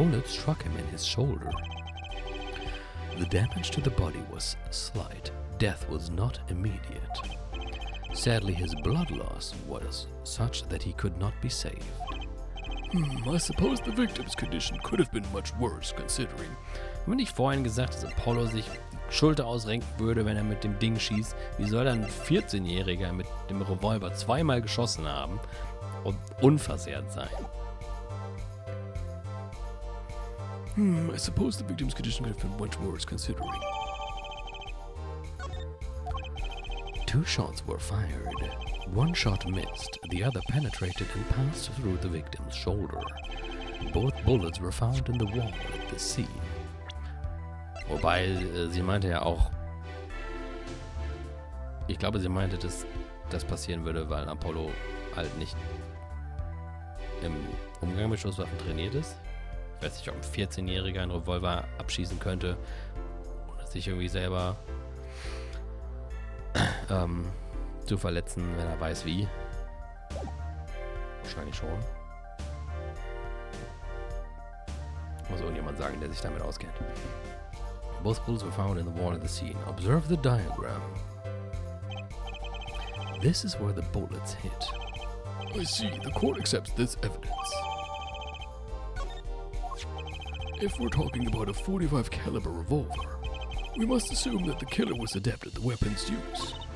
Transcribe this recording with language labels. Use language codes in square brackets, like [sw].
[en] struck him in his shoulder. The damage to the body was slight. Death was not immediate. Sadly, his blood loss was such that he could not be saved. I suppose the victim's condition could have been much worse, considering. [de] Haben wir nicht vorhin gesagt, dass Apollo sich die Schulter ausrenken würde, wenn er mit dem Ding schießt? Wie soll dann ein 14-Jähriger mit dem Revolver zweimal geschossen haben und unversehrt sein? [en] I suppose the victim's condition could have been much worse, considering. 2 shots were fired. 1 shot missed, the other penetrated and passed through the victim's shoulder. Both bullets were found in the wall at the scene. [de] Wobei, sie meinte ja auch, ich glaube, sie meinte, dass das passieren würde, weil Apollo halt nicht im Umgang mit Schusswaffen trainiert ist. Ich weiß nicht, ob ein 14-Jähriger einen Revolver abschießen könnte, ohne sich irgendwie selber zu verletzen, wenn er weiß wie. Wahrscheinlich schon. Muss irgendjemand sagen, der sich damit auskennt. [en] Both bullets were found in the wall of the scene. Observe the diagram. This is where the bullets hit. I see. The court accepts this evidence. If we're talking about a 45 caliber revolver, we must assume that the killer was adept at the weapon's use.